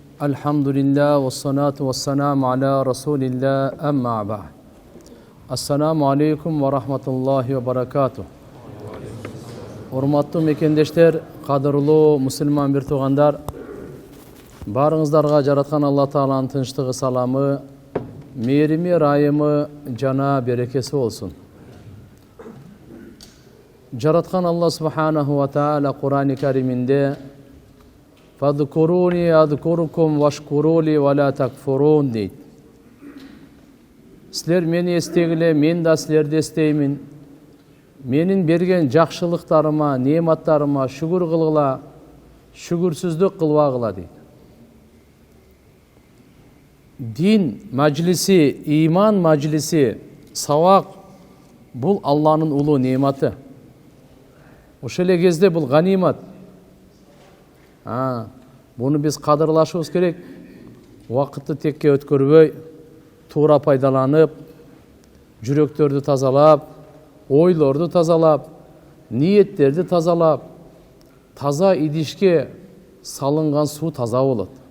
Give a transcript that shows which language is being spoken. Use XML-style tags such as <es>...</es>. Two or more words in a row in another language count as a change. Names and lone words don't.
<ar>الحمد لله والصلاة والسلام على رسول الله أما بعد. السلام عليكم ورحمة الله وبركاته.</ar> <ky>Урматтуу мекендештер, кадырлуу мусулман бир туугандар, баарыңыздарга жараткан Алла Тааланын тынчтыгы, саламы, мээрими, райымы жана берекеси болсун. Жараткан Алла Субханаху ва Таала Кур'ан-ы Кариминде</ky> <ar>«فاذكروني أذكركم واشكروا لي ولا تكفرون»</ar> <ky>дейт. Силер мени эстегиле, мен да силерди эстеймин. Менин берген жакшылыктарыма, неаматтарыма шүгүр кылгыла, шүгүрсүздүк кылбагыла дейт. Дин majlisi, иман majlisi, сабак бул Алланын улуу неаматы. Ошол эле кезде бул ганимат. Буну биз кадырлашыбыз керек. Убакытты текке өткөрбөй, туура пайдаланып, жүрөктөрдү тазалап, ойлорду тазалап, ниеттерди тазалап, таза идишке салынган суу таза болот.</ky>